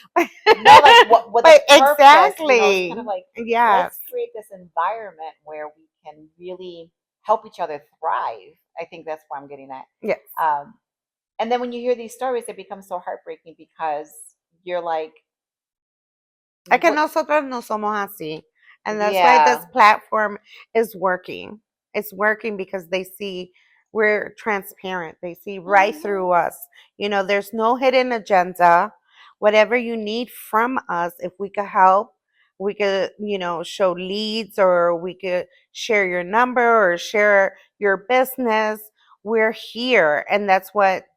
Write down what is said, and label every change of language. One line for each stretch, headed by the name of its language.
English: No, like what the purpose, exactly. It's kind of like, let's create this environment where we can really help each other thrive. I think that's where I'm getting at. Yes. And then when you hear these stories, it becomes so heartbreaking because you're like,
Spanish: es que nosotros no somos así.
English: And that's why this platform is working. It's working because they see we're transparent. They see right through us. There's no hidden agenda. Whatever you need from us, if we could help, we could, show leads or we could share your number or share your business. We're here. And that's what